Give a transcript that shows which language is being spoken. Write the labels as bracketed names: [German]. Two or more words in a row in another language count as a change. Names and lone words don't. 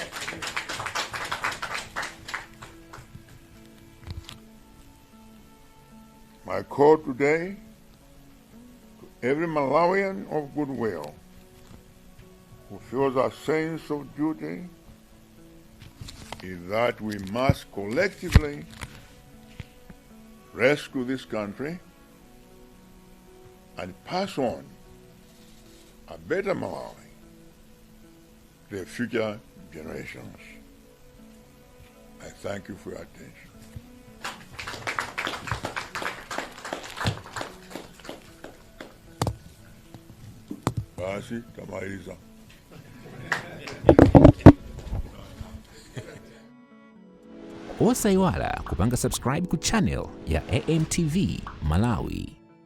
[English] My call today to every Malawian of goodwill who feels a sense of duty is that we must collectively rescue this country and pass on a better Malawi to the future generations. I thank you for your attention. [Nyanja] Basi tamaliza. Osaiwala kupanga subscribe ku channel ya AMTV Malawi.